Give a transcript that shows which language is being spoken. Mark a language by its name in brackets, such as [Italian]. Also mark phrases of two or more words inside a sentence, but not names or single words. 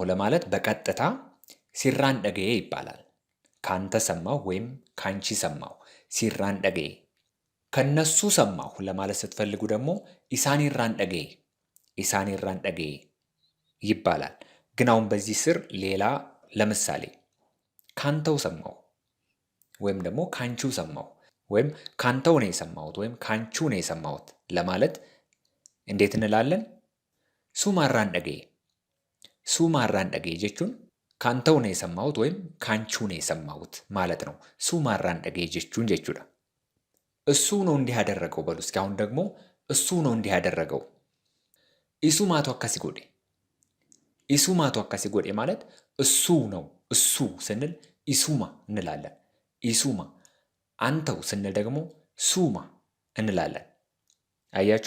[Amharic] ለማለት በቀጥታ [Oromo] sirraan dhaga'e [Amharic] ይባላል። ካንተ ሰማሁ ወይም ካንቺ ሰማሁ [Oromo] sirraan dhaga'e። [Amharic] ከነሱ ሰማሁ ለማለት ስትፈልጉ ደግሞ [Oromo] isaanirraan dhaga'e isaanirraan dhaga'e [Amharic] ይባላል። ግን አሁን በዚህ ስር ሌላ ለምሳሌ ካንተው ሰማሁ ወይም ደግሞ ካንቺው ሰማሁ ወይም ካንተው ነው የሰማሁት ወይም ካንቺው ነው የሰማሁት ለማለት እንዴት እንላለን? [Oromo] sumarraan dhaga'e sumarraan dhaga'e jechuun [Amharic] ካንተው ነው የሰማሁት ወይም ካንቺው ነው የሰማሁት ማለት ነው። [Oromo] sumarraan dhaga'e jechuun jechuudha። [Amharic] እሱ ነው እንዲህ ያደረገው በሉ እስኪ። አሁን ደግሞ እሱ ነው እንዲህ ያደረገው። [Oromo] isumatu akkas godhe isumatu akkas godhe [Amharic] ማለት እሱ ነው። እሱ ስንል ኢሱማ እንላለን። ኢሱማ። አንተው ስንል ደግሞ ሱማ እንላለን። አያችሁ?